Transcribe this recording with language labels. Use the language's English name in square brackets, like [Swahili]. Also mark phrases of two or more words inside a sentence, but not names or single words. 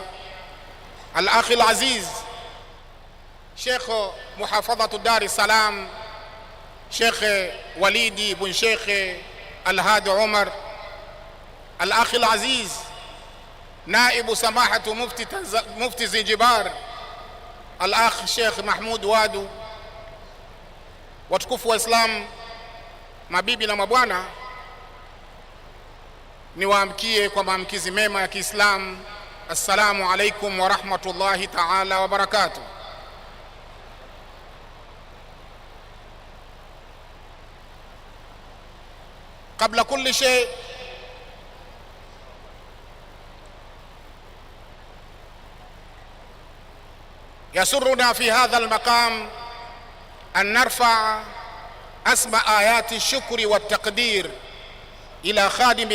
[Arabic] الأخ العزيز شيخ محافظة دار السلام شيخ وليدي بن شيخ الهادي عمر، الأخ العزيز نائب سماحة مفتي زنجبار الأخ شيخ محمود Wadu, [Swahili] watukufu wa Islam, mabibi na mabwana, niwaamkie kwa maamkizi mema ya Kiislamu. [Arabic] السلام عليكم ورحمة الله تعالى وبركاته. قبل كل شيء يسرنا في هذا المقام أن نرفع أسمى آيات الشكر والتقدير إلى خادم